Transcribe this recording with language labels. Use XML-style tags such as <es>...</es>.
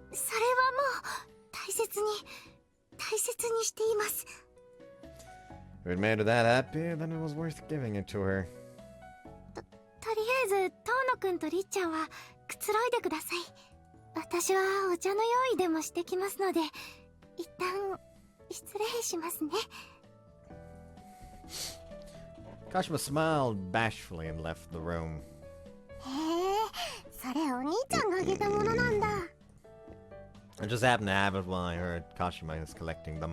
<ja>それはもう大切にしています。</ja> <en>If it made her that happy, then it was worth giving it to her.</en> <ja>とりあえず遠野くんとりっちゃんはくつろいでください。私はお茶の用意でもしてきますので、一旦失礼しますね。</ja> <en>Kashima smiled bashfully and left the room.</en> <ja>へえ、それお兄ちゃんがあげたものなんだ。</ja> <en>I just happened to have it while I heard Kashima is collecting them.</en>